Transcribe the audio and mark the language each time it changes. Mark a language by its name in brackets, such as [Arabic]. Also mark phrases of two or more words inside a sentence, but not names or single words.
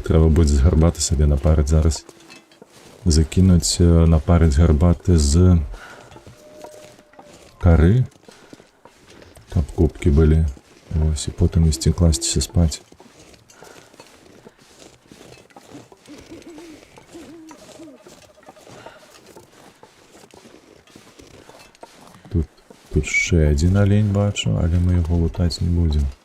[Belarusian] Трэба будзе з гарбаты сабе напарыць зараз. Закінуць напарыць гарбаты з кары, каб кубкі былі. Вось, і потым ісці класціся спаць. [Ukrainian] Тут ще один олень бачу, але ми його лутати не будемо.